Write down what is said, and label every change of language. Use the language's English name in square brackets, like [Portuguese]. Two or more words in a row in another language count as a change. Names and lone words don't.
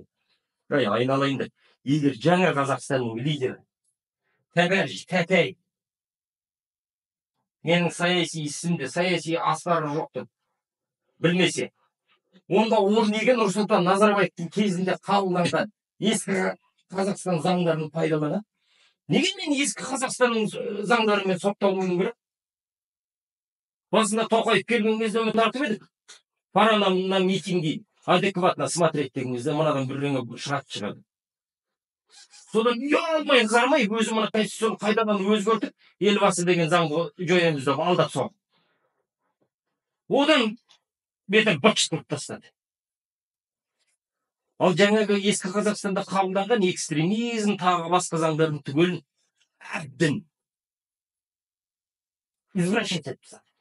[Kazakh] Айналайын деп, егер жаңа Қазақстанның лидері тәтәй менің саяси ісімде, саяси астары жоқ деп білмесе, Онда ол неге Нұрсұлтан Назарбаевтың кезінде қабылданған ескі Қазақстан заңдарын пайдаланады? Неге мен ескі Қазақстанның заңдарымен сотталуым керек? Басында Тоқаев келген кезде оны тартып едік. [Russian] Пора на митинги адекватно смотреть [Kazakh] деген кезде мынадан бірдеңе шығады. Содан ұялмай қызармай өзі мына конституцияны қайтадан өзгертіп, елбасы деген заңды жоямыз деп алдап соғып. Одан бетер бытшытып тастады. Ал жаңағы ескі Қазақстанда қабылданған экстремизм тағы басқа заңдардың түгелін әбден извращать етіп тастады.